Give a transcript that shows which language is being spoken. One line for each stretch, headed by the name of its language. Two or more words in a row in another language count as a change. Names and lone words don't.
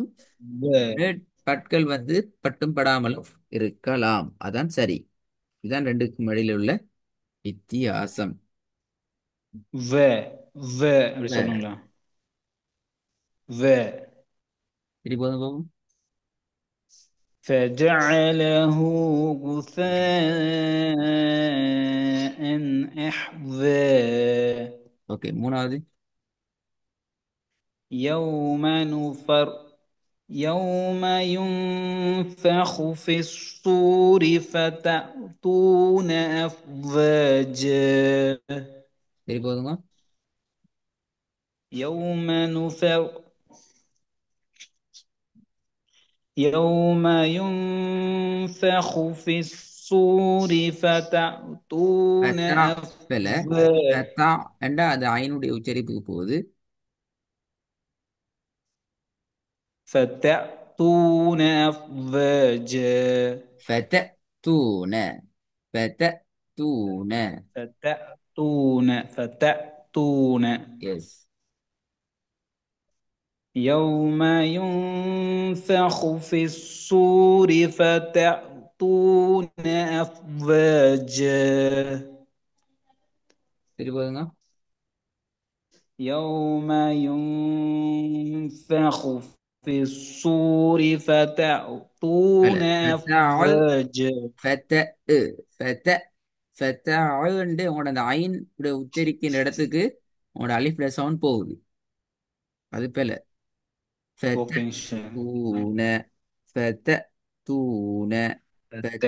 Tamil: வ மேல் பற்கள் வந்து பட்டும் படாமலும் இருக்கலாம். அதான் சரி. இதுதான் ரெண்டுக்கும் இடையில உள்ள வித்தியாசம். வ வ அப்படி வ. சொல்லணுங்களா? வ. சரி, போதும் போகும்.
Arabic: فجعله غثاء أحوى.
Tamil: ஓகே, மூணாவது.
Arabic: يوم نفر يوم ينفخ في الصور فتأتون أفواجا.
Tamil: சரி, போதுங்க.
Arabic: يوم نفر يوم ينفخ في الصور فتأتون
Tamil: அத்தா பிழை.
Arabic: أفواجا.
Tamil: அத்தா என்றா அது ஐனுடைய உச்சரிப்புக்கு போகுது.
Arabic: فتأتون أفواجا. فت تون فت تون. فتأتون.
Tamil: எஸ்.
Arabic: يوم ينفخ في الصور فتأتون أفواجا.
Tamil: சரி, போதுங்க.
Arabic: يوم ينفخ في الصور فتأتون
Tamil: பல
Arabic: أفواجا.
Tamil: ஃபெத்த ஃபெத்த ஃபெத்தண்டு உங்களோட அந்த ஐன் இப்படி உச்சரிக்கின்ற இடத்துக்கு உங்களோட அலிஃப்ல சவுண்ட் போகுது. அது போல ஃபெத்த ஓகேங்க ஷேக்.
Arabic: تون فت تون فت